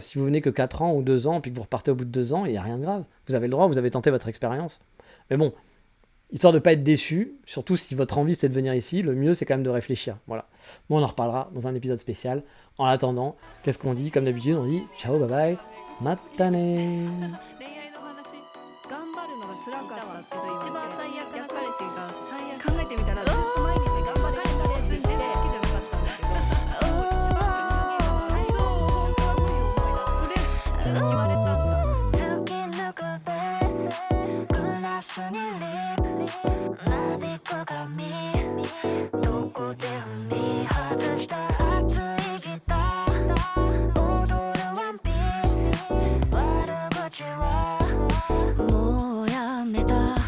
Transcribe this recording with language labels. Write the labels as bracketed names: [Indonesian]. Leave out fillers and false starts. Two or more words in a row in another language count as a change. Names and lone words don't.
[French] Si vous venez que 4 ans ou 2 ans, puis que vous repartez au bout de 2 ans, il n'y a rien de grave. Vous avez le droit, vous avez tenté votre expérience. Mais bon, histoire de ne pas être déçu, surtout si votre envie c'est de venir ici, le mieux c'est quand même de réfléchir. Voilà. Bon, on en reparlera dans un épisode spécial. En attendant, qu'est-ce qu'on dit ? Comme d'habitude, on dit ciao, [English] bye bye, [French] matane. [Japanese] 考えてみたらずっと毎日頑張れ頑張れって言って好きじゃなかったんだけど一番それ言われたんだ突き抜くベースグラスにリップなびく髪どこで踏み外した熱いギター踊るワンピース悪口はもうやめた